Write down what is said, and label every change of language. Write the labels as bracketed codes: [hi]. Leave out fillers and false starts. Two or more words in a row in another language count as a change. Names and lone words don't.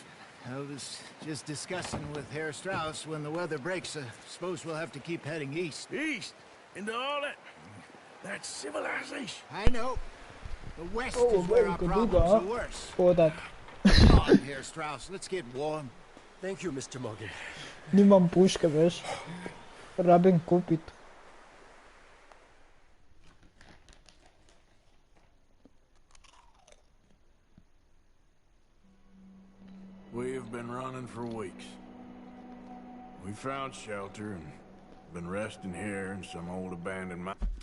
[en] I was just discussing with Herr Strauss when the weather breaks. I suppose we'll have to keep heading east. East? Into all that... That's civilization. I know. The west Oh, is where very our good, problems are huh? worse. For that. Come on, Herr Strauss, let's get warm. Thank you, Mr. Morgan. [sl] Nimam puške, veš. Rabim kupit. [en] We have been running for weeks. We found shelter and been resting here in some old abandoned mine.